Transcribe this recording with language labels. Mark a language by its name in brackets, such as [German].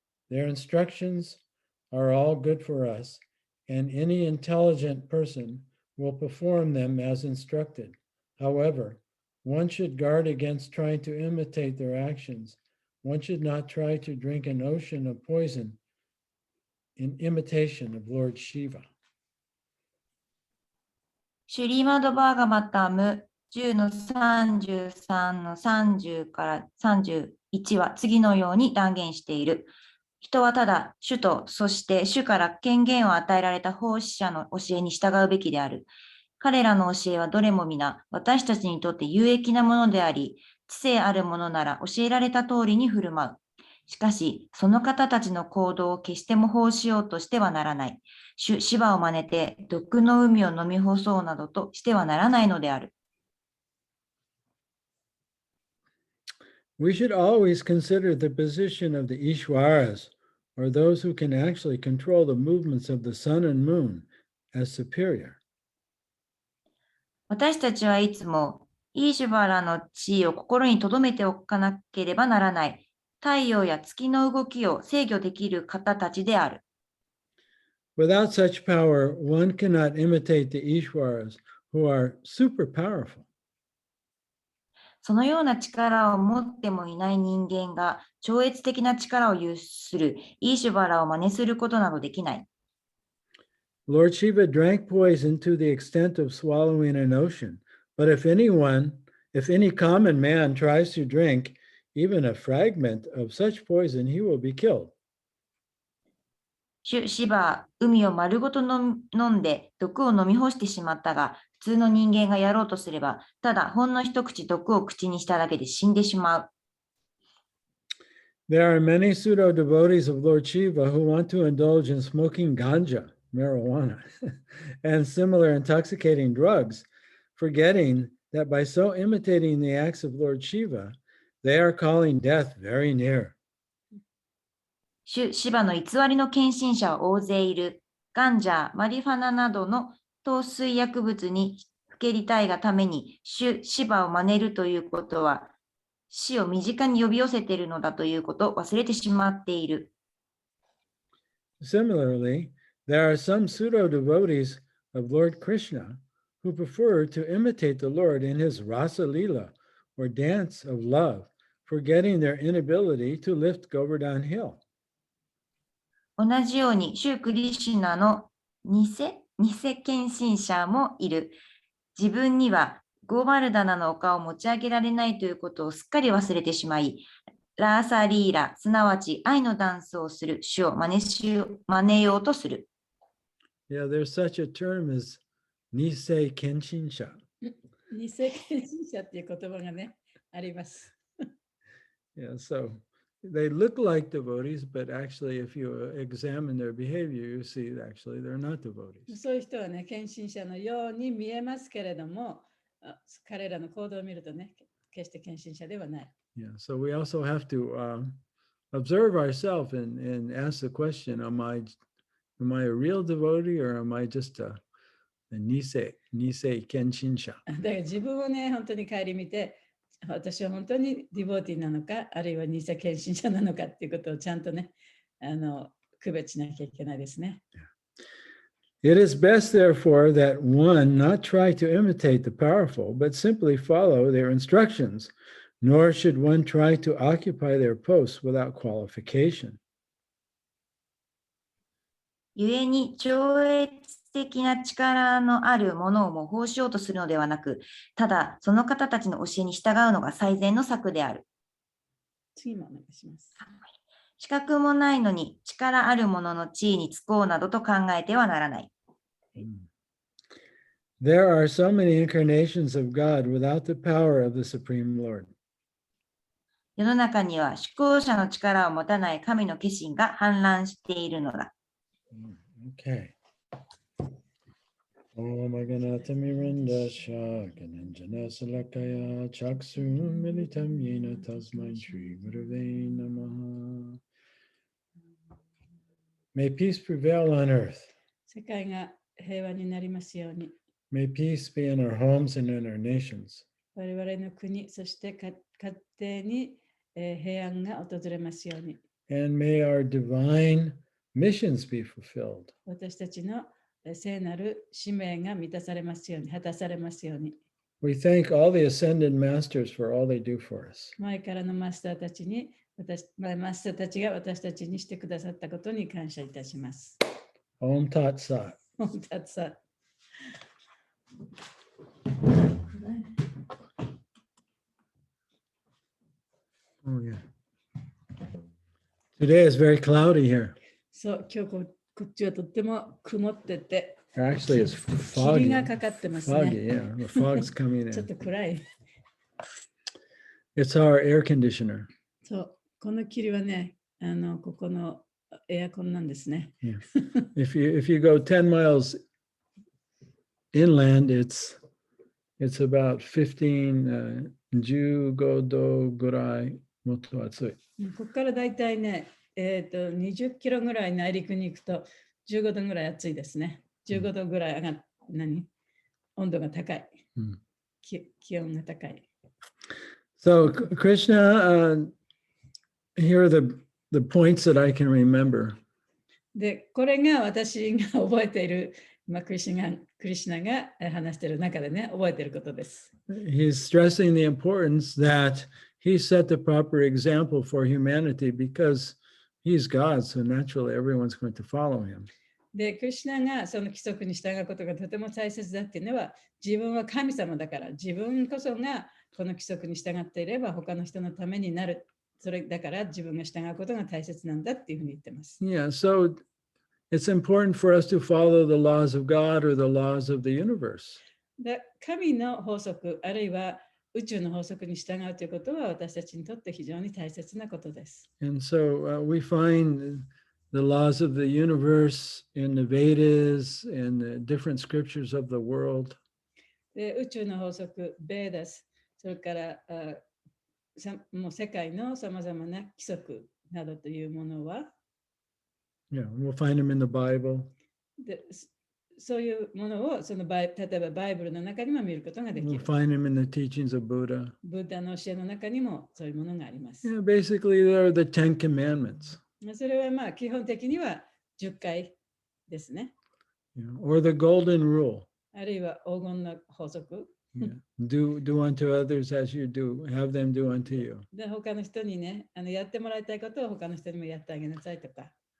[English] Their instructions are all good for us, and any intelligent person will perform them as instructed. However, one should guard against trying to imitate their actions. One should not try to drink an ocean of poison in imitation of Lord Shiva. [Japanese] シュリーマドバーガマタム10の33の30から31は次のように断言している。人はただ主と、そして主から権限を与えられた奉仕者の教えに従うべきである。彼らの教えはどれも皆私たちにとって有益なものであり、知性あるものなら教えられた通りに振る舞う。しかし、その方たちの行動を決して模倣しようとしてはならない。主シバを真似て毒の海を飲み干そうなどとしてはならないのである。 [English] We should always consider the position of the Ishwaras, or those who can actually control the movements of the sun and moon, as superior. [Japanese] 私たちはいつもイーシュバラの地位を心に留めておかなければならない。太陽や月の動きを制御できる方たちである。 [English] Without such power, one cannot imitate the Ishwaras, who are super powerful. [Japanese] そのような力を持ってもいない人間が超越的な力を有するイーシュバラを真似することなどできない。 [English] Lord Shiva drank poison to the extent of swallowing an ocean. But if any common man tries to drink even a fragment of such poison, he will be killed. [Japanese] 主シバは海を丸ごと飲んで毒を飲み干してしまったが、普通の人間がやろうとすれば、ただほんの一口毒を口にしただけで死んでしまう。 [English] There are many pseudo devotees of Lord Shiva who want to indulge in smoking ganja, marijuana, and similar intoxicating drugs, forgetting that by so imitating the acts of Lord Shiva, they are calling death very near. [Japanese] 主シバの偽りの献身者は大勢いる。ガンジャー、マリファナなどの糖水薬物にふけりたいがために、主シバを真似るということは、死を身近に呼び寄せているのだということを忘れてしまっている。 [English] Similarly, there are some pseudo devotees of Lord Krishna who prefer to imitate the Lord in his Rasa Lila, or dance of love, forgetting their inability to lift Govardhan Hill. [Japanese] 同じように、主クリシュナの偽献身者もいる。自分にはゴーバルダナの丘を持ち上げられないということをすっかり忘れてしまい、ラーサリーラ、すなわち愛のダンスをする主を真似ようとする。 [English] Yeah, there's such a term as Nisei Kenshinsha. [Japanese] 偽献身者っていう言葉がね、あります。 [English] Yeah, so they look like devotees, but actually, if you examine their behavior, you see that actually they're not devotees. [Japanese] そういう人はね、献身者のように見えますけれども、彼らの行動を見るとね、決して献身者ではない。 [English] Yeah, so we also have to observe ourselves and ask the question: Am I a real devotee, or am I just a nisei kenshinsha? [Japanese] だから自分をね、本当に顧みて、私は本当にディボーティーなのか、あるいは偽献身者なのかっていうことをちゃんとね、区別しなきゃいけないですね。 [English] It is best, therefore, that one not try to imitate the powerful, but simply follow their instructions, nor should one try to occupy their posts without qualification. [Japanese] 故に超越的な力のあるものを模倣しようとするのではなく、ただその方たちの教えに従うのが最善の策である。次もお願いします。資格もないのに力ある者の地位につこうなどと考えてはならない。 [English] There are so many incarnations of God without the power of the Supreme Lord. [Japanese] 世の中には主行者の力を持たない神の化身が氾濫しているのだ。 [English] Okay. [Sanskrit] Om Aganatammiranda Shakananjana Salakaya Chaksum Militam Yena Tasmai Shri Gurave Namaha. [English] May peace prevail on earth. [Japanese] 世界が平和になりますように。 [English] May peace be in our homes and in our nations. [Japanese] 我々の国、そして家庭に平安が訪れますように。 [English] And may our divine missions be fulfilled. [Japanese] 私たちの聖なる使命が満たされますように、果たされますように。 [English] We thank all the ascended masters for all they do for us. [Japanese] 前からのマスターたちに、マスターたちが私たちにしてくださったことに感謝いたします。 [Sanskrit] Om Tat Sat. Om Tat Sat. [English] Oh, yeah. Today is very cloudy here. [Japanese] そう、今日こっちはとっても曇ってて、 [English] Actually, it's [Japanese] 霧 [English] foggy. [Japanese] がかかってますね。 [English] Foggy, yeah. The fog's coming [Japanese] ちょっ [English] in. [Japanese] と暗い。 [English] It's our air conditioner. [Japanese] そう、この霧はね、ここのエアコンなんですね。 [English] Yeah. If you go 10 miles inland, it's about 15, [Japanese] 15度ぐらいもっと暑い。ここからだいたいね、20キロぐらい内陸に行くと15度ぐらい暑いですね。 15度ぐらい上がっ、温度が高い。気温が高い。 [English] So Krishna, here are the points that I can remember. [Japanese] で、これが私が覚えている、クリシナが話している中でね、覚えていることです。 [English] He's stressing the importance that he set the proper example for humanity because he's God, so naturally everyone's going to follow him. [Japanese] で、クリシナがその規則に従うことがとても大切だっていうのは、自分は神様だから、自分こそがこの規則に従っていれば他の人のためになる。それだから自分が従うことが大切なんだっていうふうに言ってます。 [English] Yeah, so it's important for us to follow the laws of God or the laws of the universe. [Japanese] で、神の法則、あるいは宇宙の法則に従うということは私たちにとって非常に大切なことです。 [English] And so we find the laws of the universe in the Vedas and the different scriptures of the world. [Japanese] で、宇宙の法則、ベーダス、それからもう世界のさまざまな規則などというものは、 [English] Yeah, we'll find them in the Bible. [Japanese] でそういうものを例えばバイブルの中にも見ることができ [English] We'll [Japanese] る。 [English] find them in the teachings of Buddha. [Japanese] ブッダの教えの中にもそういうものがあります。 [English] Yeah, basically, they're the 10 commandments. [Japanese] それはまあ基本的には10回ですね。 [English] Or the golden rule. [Japanese] あるいは黄金の法則。 [English] Yeah. Do unto others as you do. Have them do unto you. [Japanese] で、他の人にね、やってもらいたいことを他の人にもやってあげなさいとか。